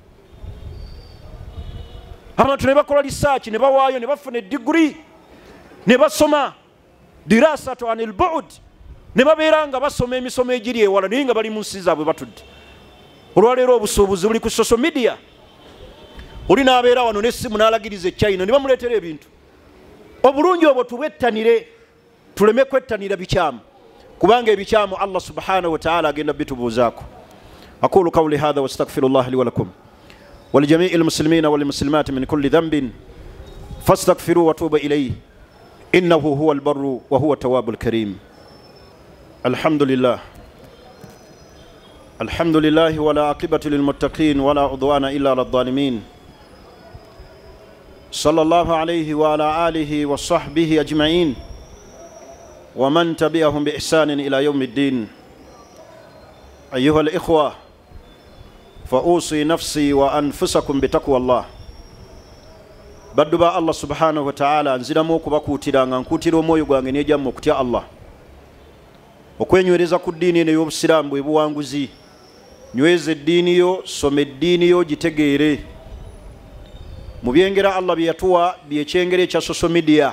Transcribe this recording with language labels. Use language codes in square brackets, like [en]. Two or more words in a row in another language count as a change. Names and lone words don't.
[lg] Abantu ne bakola [en] research, [lg] ne bawaayo, ne bafuna degree, ne basoma [ar] دراسة عن بعد, [lg] ne babeera nga basoma emisomo egiri ewala naye nga bali mu nsi zaabwe batudde. Olwaleero obusuubuzi buli ku [en] social media. [lg] Oli n'abeera wano n'essimu n'alagiriza China ne bamuleetera ebintu. Obulungi obwo tubwettanire, tuleme kwettanira bikyamu, kubanga ebikyamu [ar] الله سبحانه وتعالى [lg] agenda bitubuuzaako. [ar] أقول قولي هذا واستغفر الله لي ولكم ولجميع المسلمين والمسلمات من كل ذنب فاستغفروا وتوبوا إليه إنه هو البر وهو التواب الكريم. الحمد لله الحمد لله ولا عاقبة للمتقين ولا عدوان إلا على الظالمين. صلى الله عليه وعلى آله وصحبه أجمعين ومن تبعهم بإحسان إلى يوم الدين. أيها الإخوة، فأوصي نفسي وأنفسكم بتقوى الله. بدبا الله سبحانه وتعالى [lg] nziramu okubakuutira nga nkuutira omwoyo gwange n'ejjamu okutya Allah, okwenywereza ku ddiini eno ey'obusiraamu bwe buwanguzi. Nyweza eddiini yo, soma eddiini yo, gitegeere. Mu byengera Allah bye yatuwa byekyengera ekya [en] social media.